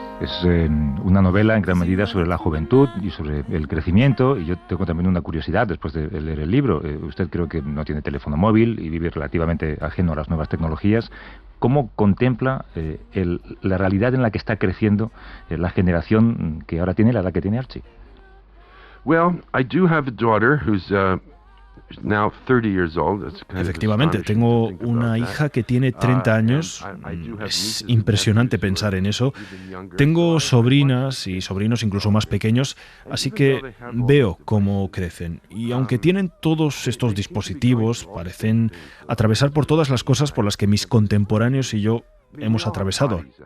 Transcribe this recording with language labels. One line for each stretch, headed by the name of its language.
Spanish: Es una novela en gran medida sobre la juventud y sobre el crecimiento, y yo tengo también una curiosidad después de leer el libro. Usted creo que no tiene teléfono móvil y vive relativamente ajeno a las nuevas tecnologías. ¿Cómo contempla la realidad en la que está creciendo la generación que ahora tiene la edad que tiene Archie?
English: Well, I do have a daughter who's now 30 years old.
Spanish: Efectivamente, tengo una hija que tiene 30 años. Es impresionante pensar en eso. Tengo sobrinas y sobrinos incluso más pequeños, así que veo cómo crecen. Y aunque tienen todos estos dispositivos, parecen atravesar por todas las cosas por las que mis contemporáneos y yo hemos atravesado.